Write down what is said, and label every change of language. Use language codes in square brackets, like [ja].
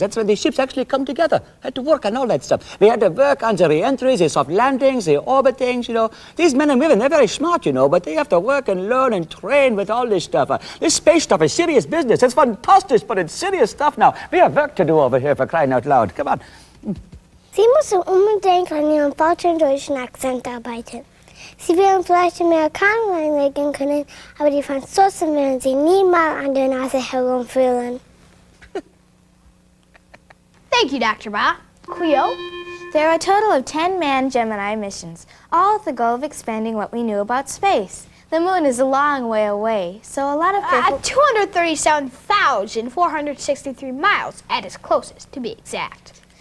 [en] That's when the ships actually come together. Had to work on all that stuff. We had to work on the re-entries, the soft landings, the orbitings, These men and women, they're very smart, but they have to work and learn and train with all this stuff. This space stuff is serious business. It's fantastic, but it's serious stuff now. We have work to do over here, for crying out loud. Come on. [de] Sie müssen unbedingt an Ihrem falschen deutschen Akzent arbeiten. Sie werden vielleicht Amerikaner einlegen können, aber die Franzosen werden Sie niemals an der Nase herumführen. [en] Thank you, Dr. Ba. Cleo? There are a total of 10 manned Gemini missions, all with the goal of expanding what we knew about space. The moon is a long way away, so a lot of people... 237,463 miles at its closest, to be exact.